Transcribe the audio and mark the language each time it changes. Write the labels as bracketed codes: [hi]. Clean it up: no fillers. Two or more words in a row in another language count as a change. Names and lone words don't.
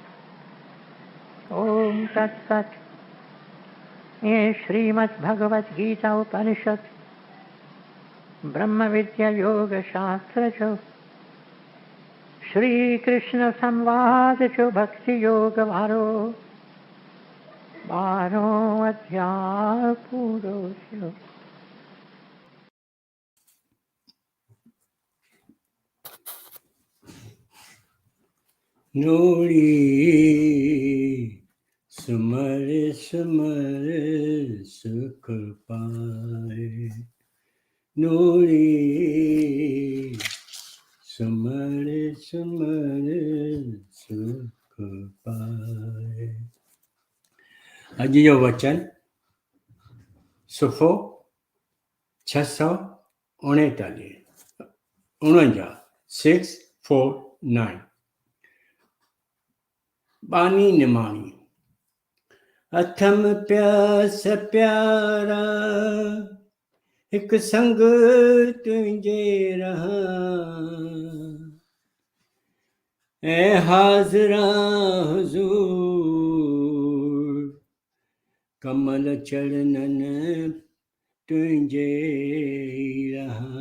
[sa] ओम तत्सत। [sd] ये श्रीमद् भगवत गीता उपनिषद ब्रह्म विद्या योग शास्त्र जो श्री कृष्ण संवाद जो भक्ति योग वारो 12 अध्याय पूरो थयो। नोड़ी सुमर सुमर सुख पाए, नोड़ी सुमर सुमर सुख पाए। अॼु जो वचन सुफ़ो 649 649। बानी निमाणी। अथम प्यास प्यारा हिक संग तुंहिंजे रहा, ऐं हाज़िरा हुज़ूर कमल चरणन तुंहिंजे रहा।